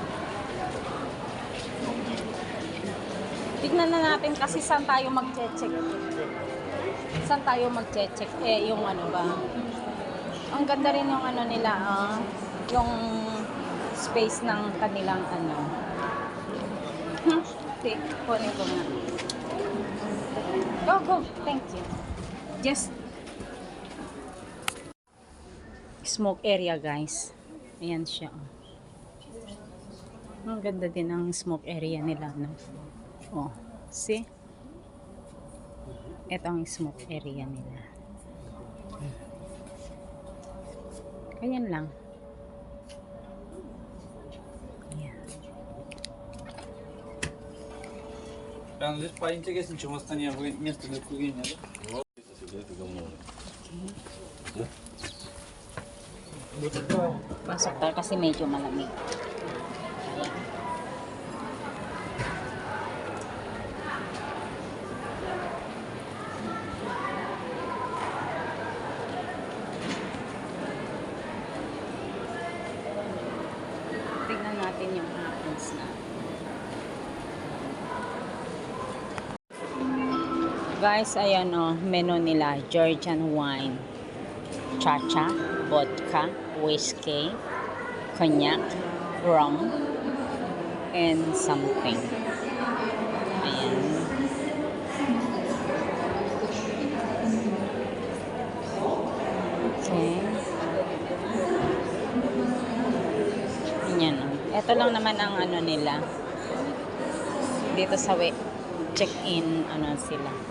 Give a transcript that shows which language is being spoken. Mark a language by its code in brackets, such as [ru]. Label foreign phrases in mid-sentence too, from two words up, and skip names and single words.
[tl] Tignan na natin kasi saan tayo mag-check. Saan tayo mag-check? Yung ano ba? Ang ganda rin yung ano nila, yung space ng kanilang ano. Okay, kunin ko nga. [en] Go. Thank you. Just smoke area, guys. [tl] Ayan siya. Ang ganda din ang [en] smoke area [tl] nila, no? [en] Oh, see? [tl] Ito ang [en] smoke area [tl] nila. Ganyan lang. Ayan. [ru] Прям здесь поинтереснее, чем в Астане место для курения, да? [tl] Pasok tayo kasi medyo malamig. Ayan. Tignan natin yung apples na. Guys, ayan o, menu nila. [en] Georgian wine, chacha, vodka, whiskey, cognac, rum, and something. [tl] Ayan. Okay. Ayan o. Ito lang naman ang ano nila. Dito sa check-in, ano sila.